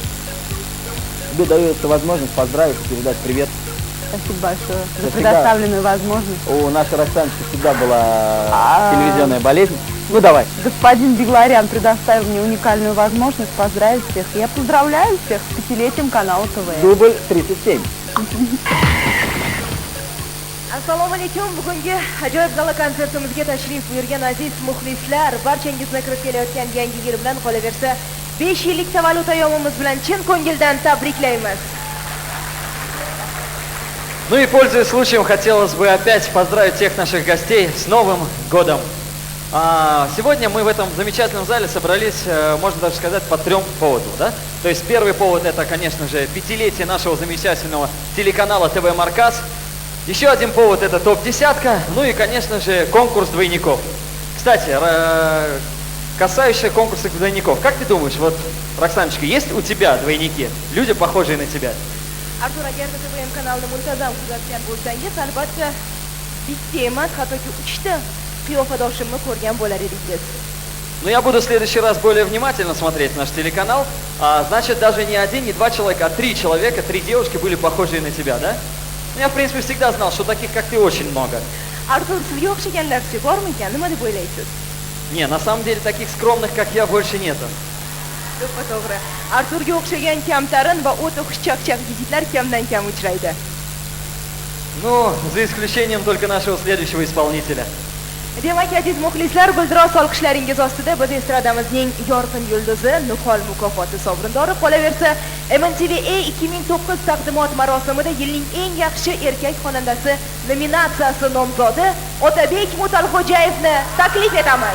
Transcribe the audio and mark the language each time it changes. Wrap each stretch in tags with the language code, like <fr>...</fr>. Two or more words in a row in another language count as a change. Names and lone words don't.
<ru>Тебе дается возможность поздравить и передать привет Спасибо большое за предоставленную возможность. У нашей Роксаночки всегда была телевизионная болезнь. Ну давай. Господин Бегларян предоставил мне уникальную возможность поздравить всех. Я поздравляю всех с 5-летием канала ТВ. Дубль 37.</ru> <uz>Assalomu alaykum. Bugungi ajoyib gala konsertimizga tashrif buyurgan aziz muxlislar, barchangizni kirib kelayotgan yangi yil bilan, qolaversa 5 yillik tavallud ayyomimiz bilan chin ko'ngildan tabriklaymiz.</uz> <ru>Ну и пользуясь случаем, хотелось бы опять поздравить всех наших гостей с Новым годом. Сегодня мы в этом замечательном зале собрались, можно даже сказать, по 3 поводам. Да? То есть первый повод — это, конечно же, 5-летие нашего замечательного телеканала ТВ Маркас. Еще один повод — это топ-10, ну и, конечно же, конкурс двойников. Кстати, касающийся конкурса двойников, как ты думаешь, вот, Роксаночка, есть у тебя двойники, люди, похожие на тебя?</ru> <uz>Artur, agarda TVM kanalini muntazam kuzatgan bo'lsangiz, albatta bitta emas, hattoki 3 ta qiyofadoshimni ko'rgan bo'lar edingiz.</uz> <ru>Ну, я буду в следующий раз более внимательно смотреть наш телеканал. Значит, даже не 1, не 2 человека, а 3 человека, 3 девушки были похожие на тебя, да? Я, в принципе, всегда знал, что таких, как ты, очень много.</ru> <uz>Artur, sizga o'xshaganlarchi bormi ekan? Nima deb o'ylaysiz?</uz> <ru>Не, на самом деле, таких скромных, как я, больше нету.</ru> <uz>To'g'ri. Arturga o'xshagan kamtarin va o'ta xushchaqchaq yigitlar kamdan kam uchraydi.</uz> <ru>Ну, за исключением только нашего следующего исполнителя.</ru> <uz>Demak, aziz muxlislar, bildiroz olqishlaringiz ostida biz estradamizning yorqin yulduzi, Nuqol mukofoti sovrindori, qolaversa MNTV 2009 taqdimot marosimida yilning eng yaxshi erkak xonandasi nominatsiyasi nomzodi Otabek Mutalxo'jayevni taklif etamiz.</uz>